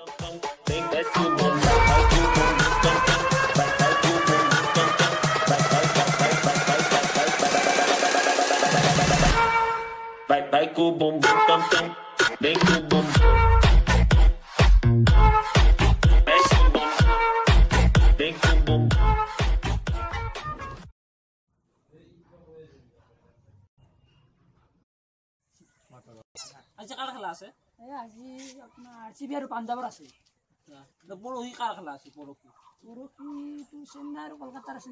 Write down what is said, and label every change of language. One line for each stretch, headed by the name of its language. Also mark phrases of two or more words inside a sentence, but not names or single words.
Portuguese: Vai com o bumbum tam tam, vem com o bumbum. Mexe o bumbum, vem com o bumbum.
Assamese: আজি কাৰ খেলা আছে? আজি আপোনাৰ আৰচিবি আৰু পাঞ্জাবৰ আছে। পৰহি কাৰ খেলা আছে? পৰহিটো চেন্নাই আৰু কলকাতাৰ আছে।